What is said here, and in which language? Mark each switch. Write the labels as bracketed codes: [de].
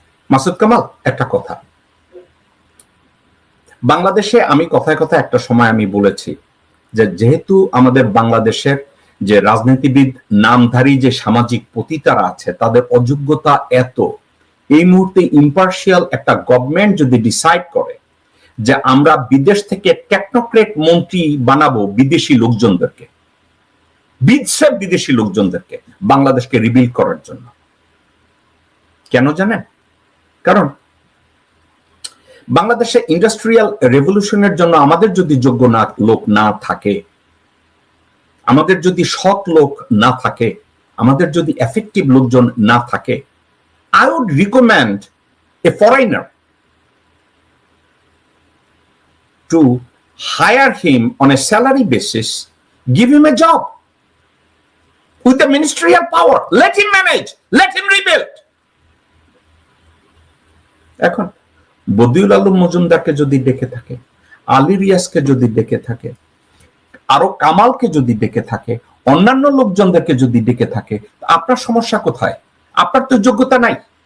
[bn] মাসুদ কামাল, একটা কথা, বাংলাদেশে আমি কথায় কথায় একটা সময় আমি বলেছি যে যেহেতু আমাদের বাংলাদেশের যে রাজনীতিবিদ নামধারী যে সামাজিক পতিতারা আছে তাদের অযোগ্যতা এত, এই মুহূর্তে ইম্পার্শিয়াল একটা গভর্নমেন্ট যদি ডিসাইড করে যে আমরা বিদেশ থেকে টেকনোক্রেট মন্ত্রী বানাবো বিদেশি লোকজনদেরকে, বিদেশি লোকজনদেরকে বাংলাদেশকে রিবিল্ড করার জন্য, কেন জানেন? কারণ বাংলাদেশে ইন্ডাস্ট্রিয়াল রেভলিউশনের জন্য আমাদের যদি যোগ্য লোক না থাকে, আমাদের যদি সৎ লোক না থাকে, [en] আমাদের যদি এফেক্টিভ লোকজন না থাকে, I would recommend a foreigner to hire him on a salary basis, give him a job with the ministerial power, let him manage, let him rebuild. [bn] এখন বদিউল আলম মজুমদারকে যদি ডেকে থাকে, আলী রিয়াজকে যদি ডেকে থাকে, আরো কামালকে যদি ডেকে থাকে, অন্যান্য লোকজনদেরকে যদি ডেকে থাকে, আপনার সমস্যা কোথায়? আপনার তো যোগ্যতা নাই।